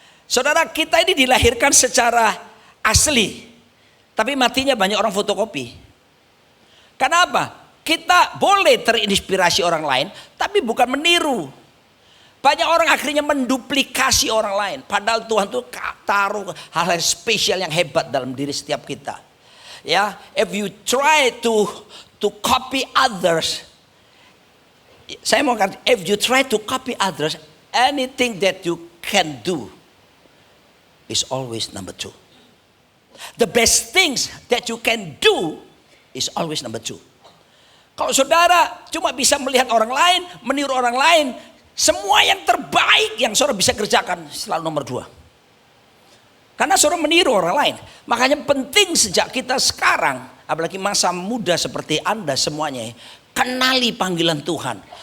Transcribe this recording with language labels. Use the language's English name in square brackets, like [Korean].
[Indonesian] Saudara, kita ini dilahirkan secara asli, tapi matinya banyak orang fotokopi. Kenapa? Kita boleh terinspirasi orang lain, tapi bukan meniru. Banyak orang akhirnya menduplikasi orang lain. Padahal Tuhan tuh taruh hal-hal spesial yang hebat dalam diri setiap kita. [English] Ya, if you try to copy others, [Indonesian] saya mau katakan, [English] if you try to copy others, anything that you can do is always number two. The best things that you can do is always number two. [Indonesian] Kalau saudara cuma bisa melihat orang lain, meniru orang lain, semua yang terbaik yang saudara bisa kerjakan selalu nomor 2. Karena saudara meniru orang lain. Makanya penting sejak kita sekarang, apalagi masa muda seperti Anda semuanya, kenali panggilan Tuhan.